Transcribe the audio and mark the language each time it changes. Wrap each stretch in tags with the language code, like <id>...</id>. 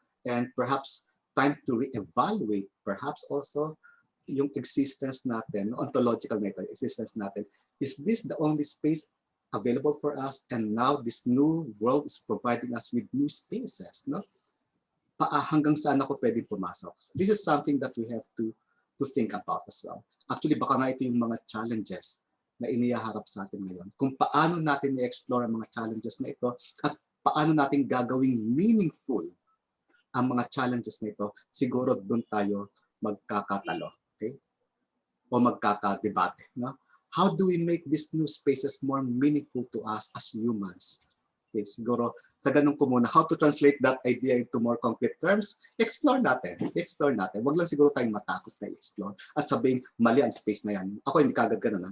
<en>And perhaps time to reevaluate perhaps also yung existence</en> <tl>natin,</tl> <en>ontological method, existence natin. Is this the only space available for us? And now this new world is providing us with new spaces, no?</en> <tl>Hanggang saan ako pwedeng pumasok?</tl> <en>This is something that we have to think about as well.</en> <tl>Actually, baka nga ito yung mga challenges na inihaharap sa atin ngayon. Kung paano natin i-explore ang mga challenges na ito at paano natin gagawing meaningful ang mga challenges na ito, siguro doon tayo magkakatalo, okay? O magkakadebate, no?</tl> <en>How do we make these new spaces more meaningful to us as humans?</en> <tl>Okay, siguro sa ganun ko muna,</tl> <en>how to translate that idea into more concrete terms, explore natin.</en> <tl>Wag lang siguro tayong matakot na explore at sabihin, mali ang space na yan. Ako hindi kagad ganun.</tl>